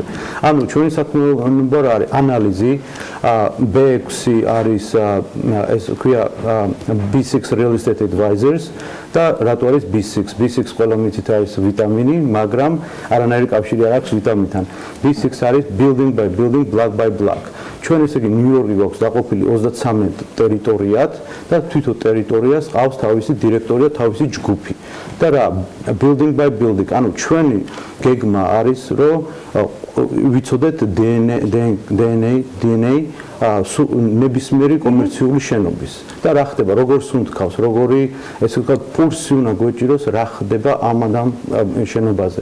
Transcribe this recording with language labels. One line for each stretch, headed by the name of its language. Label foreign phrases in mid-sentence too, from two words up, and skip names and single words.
Georgian: ანუ ჩვენი საქმიანობა არის ანალიზი, B6 არის ეს ქვია B6 Real Estate Advisors და რატო არის B6? B6 ყველა მითით არის ვიტამინი, მაგრამ არანაირი კავშირი არ აქვს ვიტამინთან.
English: B6 არის building by building, block by block.
Georgian: ჩვენ ესე იგი ნიუ-იორკი გვაქვს დაყოფილი 33 ტერიტორიად და თვითონ ტერიტორიას ყავს თავისი დირექტორია, თავისი ჯგუფი. და რა
English: building by building,
Georgian: ანუ ჩვენი გეგმა არის, რომ ვიცოდეთ DNA ნებისმიერი კომერციული შენობის და რა ხდება, როგორ სუნთქავს, როგორი ესე ვთქვათ პულსი უნდა გვეჭიროს, რა ხდება ამ შენობაზე.